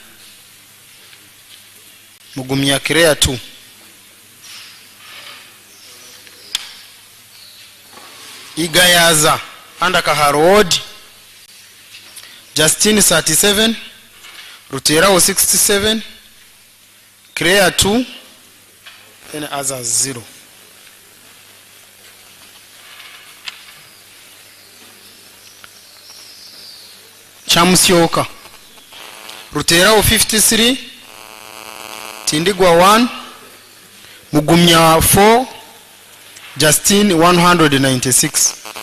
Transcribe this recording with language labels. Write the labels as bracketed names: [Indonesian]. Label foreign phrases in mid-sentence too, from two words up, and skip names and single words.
[English] Mugumia Kirea 2. Igayaza under Kaharo Ward. Justine 37. Rutera ho 67. Kirea 2. And others 0. Chamusyoka. Rutera 53. Tindigwa 1. Mugumya 4. Justine 196.